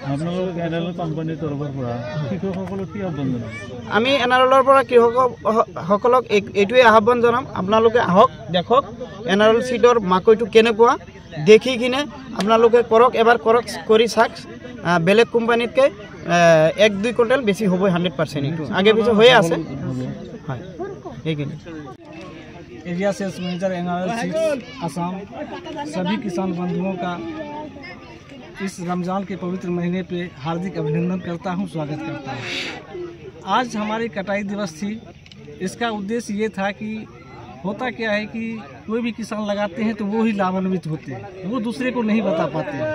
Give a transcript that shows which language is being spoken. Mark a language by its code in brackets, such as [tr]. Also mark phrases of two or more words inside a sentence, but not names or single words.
[as] আমি NRLৰ পৰা কৃষকসকলক এইটোৱে আহ্বান জনাম, আপোনালোকে আহক, দেখক NRL সিডৰ মাকৈটো কেনেকুৱা, দেখি কিনে আপোনালোকে কৰক, এবাৰ কৰক, কৰি চাওক। বেলেগ কোম্পানীতকৈ 1-2 কুইণ্টেল বেছি হ'ব 100%। এইটো আগে পিছে হৈয়ে আছে। হয়, এইখিনি [en] area sales manager [hi] NRL सीड्स असम सभी किसान बंधुओं का इस रमज़ान के पवित्र महीने पे हार्दिक अभिनंदन करता हूं, स्वागत करता हूं। आज हमारी कटाई दिवस थी। इसका उद्देश्य ये था कि होता क्या है कि कोई भी किसान लगाते हैं तो वो ही लाभान्वित होते हैं, वो दूसरे को नहीं बता पाते हैं।